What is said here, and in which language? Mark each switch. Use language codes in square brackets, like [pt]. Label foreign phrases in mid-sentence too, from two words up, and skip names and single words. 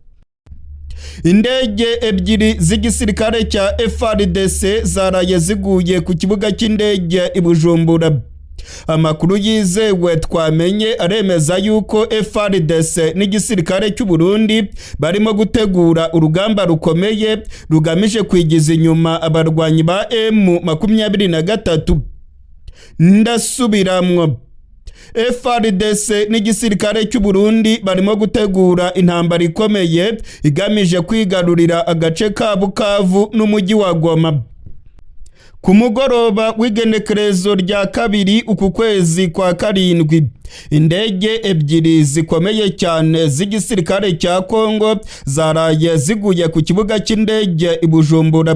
[rn] Indege ebyiri z'igisirikare cya FARDC zaraye ziguye ku kibuga cy'indege i Bujumbura. Amakuru yizewe twamenye aremeza yuko FARDC n'igisirikare cy'u Burundi barimo gutegura urugamba rukomeye rugamije kwigiza inyuma abarwanyi ba M23. Ndasubiramwo, FARDC n'igisirikare cy'u Burundi barimo gutegura intambara ikomeye igamije kwigarurira agace ka Bukavu n'umujyi wa Goma. Ku mugoroba w'igenekerezo rya kabiri uku kwezi kwa karindwi, indege ebyiri zikomeye cyane z'igisirikare cya Kongo zaraye ziguye ku kibuga cy'indege i Bujumbura.